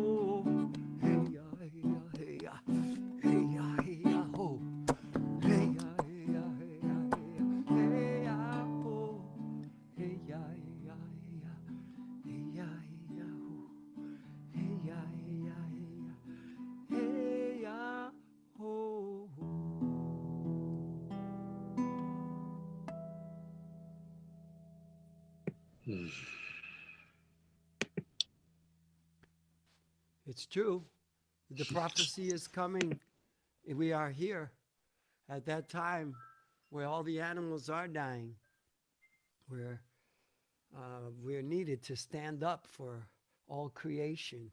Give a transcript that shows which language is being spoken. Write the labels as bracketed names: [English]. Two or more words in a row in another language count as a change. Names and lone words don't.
[English] Hey ya, hey ya, hey ya, hey ya, hey ya, ho. Hey ya, hey ya, hey ya, hey ya, ho. Hey ya, hey ya, hey ya, hey ya, hey ya, ho. Hey ya, hey ya, hey ya, hey ya, ho. It's true. The prophecy is coming. We are here at that time where all the animals are dying, where we're needed to stand up for all creation.